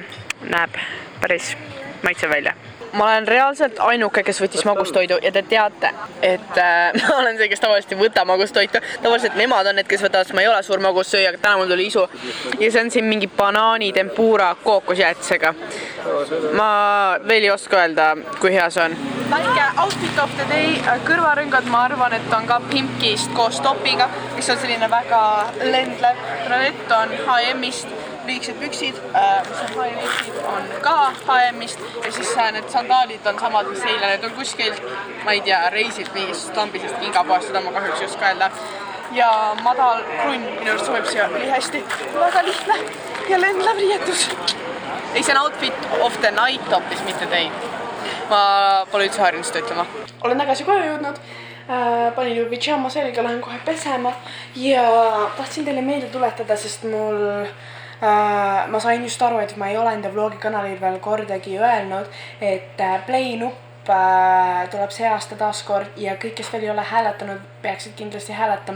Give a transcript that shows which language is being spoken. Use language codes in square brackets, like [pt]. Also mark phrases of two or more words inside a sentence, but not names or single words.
[et] Näeb päris maitsev välja. Ma olen reaalselt ainuke, kes võttis magustoidu ja te teate, et ma olen see, kes tavaliselt ei võta magustoitu. Tavaliselt nemad on need, kes võtavad, ma ei ole suur magussööja, aga täna mul tuli isu. Ja see on siin mingi banaani tempura kookosjäätisega. Ma veel ei oska öelda, kui hea see on. [en] Väike outfit of the day, [et] kõrvarõngad ma arvan, et on ka Pimpkist koos topiga, mis on selline väga lendlev. Bralett on H&M-ist. Lühiksed püksid, mis on H&M-ist, on ka H&M-ist ja siis need sandaalid on samad, mis eile, need on kuskilt, ma ei tea, reisilt mingist lambisest kingapoest, seda ma kahjuks just ka öelda. Ja madal krunn minu juurde sobib siia nii hästi, väga lihtne ja lendlev riietus. Ei, see on [en] outfit of the night [et] hoopis, mitte day. Ma pole üldse harjunud seda ütlema. Olen tagasi koju jõudnud. Panin ju pidžama selga, lähen kohe pesema ja tahtsin teile meelde tuletada, sest ma sain just aru, et ma ei ole enda vlogi kanalil veel kordagi öelnud, et play nupp tuleb see aasta taaskord ja kõik, kes veel ei ole hääletanud, peaksid kindlasti hääletama.